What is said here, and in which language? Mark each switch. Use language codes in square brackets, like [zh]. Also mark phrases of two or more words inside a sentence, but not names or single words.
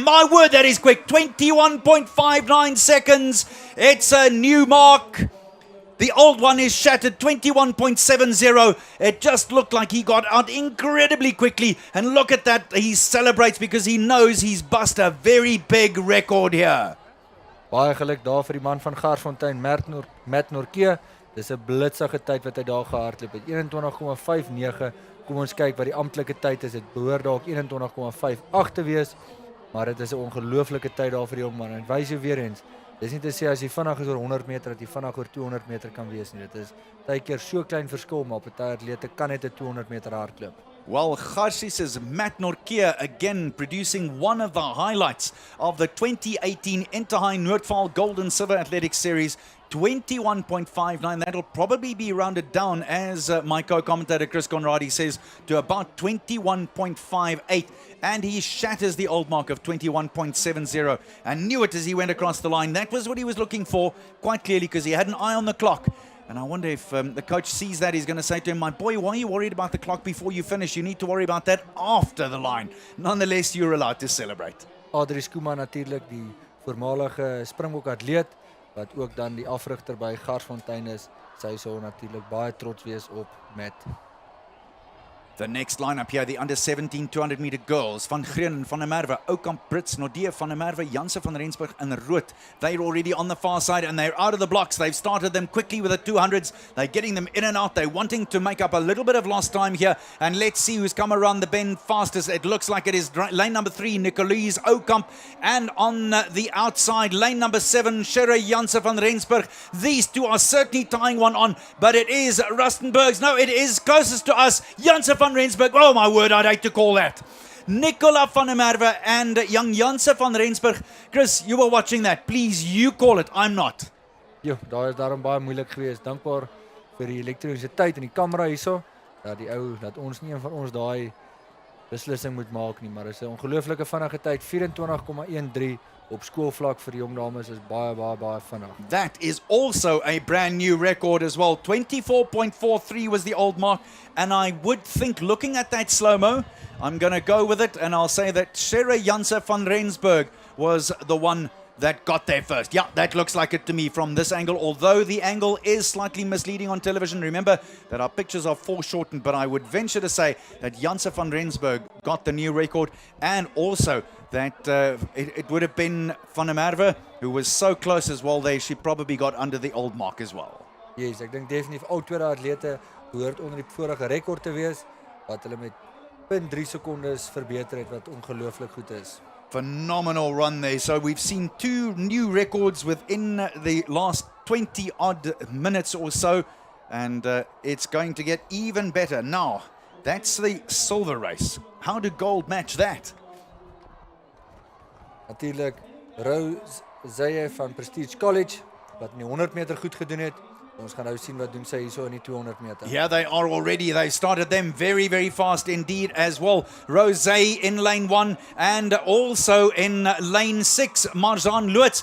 [en] My word, that is quick. 21.59 seconds. It's a new mark. The old one is shattered, 21.70. It just looked like he got out incredibly quickly. And look at that, he celebrates because he knows he's bust a very big record here. [af] Baie geluk daar vir die man van Garsfontein, Matt Norkia. Dis 'n blitsige tyd wat hy daar gehardloop het. 21.59. Kom ons kyk wat die amptelike tyd is. Dit behoort dalk 21.58 te wees. Maar dit is 'n ongelooflike tyd daar vir die man. En wys jou weer eens. Dis nie te sê as jy vinnig is oor 100 meter dat jy vinnig oor 200 meter kan wees nie. Dit is baie keer so klein verskil, maar party atlete kan net 'n 200 meter hardloop. [en] Well, Garsis's Matt Norkeer again producing one of the highlights of the 2018 Inter-High Noordvaal Gold+Silver Athletics Series. 21.59. That'll probably be rounded down, as my co-commentator Chris Conradi says, to about 21.58. And he shatters the old mark of 21.70 and knew it as he went across the line. That was what he was looking for, quite clearly, because he had an eye on the clock. And I wonder if the coach sees that, he's going to say to him, my boy, why are you worried about the clock before you finish? You need to worry about that after the line. Nonetheless, you're allowed to celebrate. [af] Adrie Skuma natuurlijk, die voormalige Springbok atleet, wat ook dan die afrigter by Garsfontein is. Sy sal natuurlijk baie trots wees op Matt. [en] The next lineup here, the under-17 200-meter girls. Van Green, Van der Merwe, Oukamp, Brits, Nordee, Van der Merwe, Janse van Rensburg and Rood. They're already on the far side and they're out of the blocks. They've started them quickly with the 200s. They're getting them in and out. They're wanting to make up a little bit of lost time here. And let's see who's come around the bend fastest. It looks like it is lane number 3, Nicolese Oukamp. And on the outside, lane number 7, Sherry Janse van Rensburg. These two are certainly tying one on, but it is Rustenburg's. No, it is closest to us, Janse van Rensburg. Oh my word, I'd hate to call that. Nicola van der Merwe and young Janse van Rensburg. Chris, you were watching that. Please, you call it. I'm not. [af] Jo, daar is daarom baie moeilik geweest. Dankbaar vir die elektrisiteit en die kamera hierso. Dat ons nie een van ons daai beslissing moet maak nie, maar dit is 'n ongelooflike vinnige tyd. 24,13 op skoolvlak vir die jong dames is baie vinnig. [en] That is also a brand new record as well. 24.43 was the old mark, and I would think, looking at that slow-mo, I'm going to go with it, and I'll say that Sherry Janse van Rensburg was the one that got there first. Yeah, that looks like it to me from this angle, although the angle is slightly misleading on television. Remember that our pictures are foreshortened, but I would venture to say that Janse van Rensburg got the new record, and also that it would have been Van der Merwe, who was so close as well there. She probably got under the old mark as well. Yes, [af] ek dink definitief al tweede atlete behoort onder die vorige rekord te wees, wat hulle met 0.3 sekondes verbeter het, wat ongelooflik goed is. [en] Phenomenal run there. So we've seen 2 new records within the last 20 odd minutes or so, and it's going to get even better. Now, that's the silver race. How do gold match that? [af] Natuurlijk Rose Zaye van Prestige College, wat in die 100 meter goed gedoen het. Ons gaan nou sien wat doen sy hierso in die 200 meter. [en] Yeah, they are already. They started them very fast indeed as well. Rose in lane 1 and also in lane 6, Marzan Loots.